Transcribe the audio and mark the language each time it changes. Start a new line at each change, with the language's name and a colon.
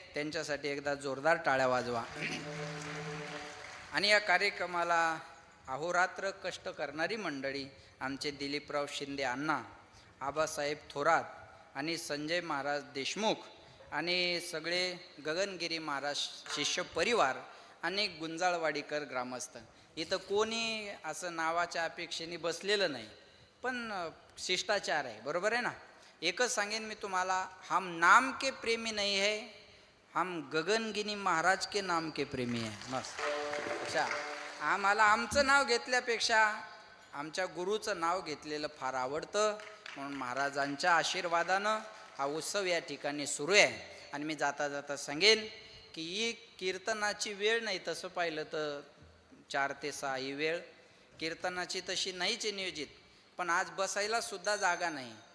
Marathi: त्यांच्यासाठी एकदा जोरदार टाळ्या वाजवा. आणि या कार्यक्रमाला अहोरात्र कष्ट करणारी मंडळी, आमचे दिलीपराव शिंदे अण्णा, आबासाहेब थोरात आणि संजय महाराज देशमुख, आणि सगळे गगनगिरी महाराज शिष्य परिवार, अनेक गुंजाळवाडीकर ग्रामस्थ. इथं कोणी असं नावाच्या अपेक्षेने बसलेलं नाही, पण शिष्टाचार आहे. बरोबर आहे ना. एकच सांगेन मी तुम्हाला,
Hindi: हम नाम के प्रेमी नहीं है, हम गगनगिरी महाराज के नाम के प्रेमी आहे.
Marathi: मस्त. अच्छा, आम्हाला आमचं नाव घेतल्यापेक्षा आमच्या गुरुचं नाव घेतलेलं फार आवडतं. म्हणून महाराजांच्या आशीर्वादानं हा उत्सव या ठिकाणी सुरू आहे. आणि मी जाता जाता सांगेन की ही कीर्तनाची वेळ नाही, तसं पाहिलं तर 4 ते 6 ही वेळ कीर्तनाची तशी नाहीच नियोजित, पण आज बसायला सुद्धा जागा नाही.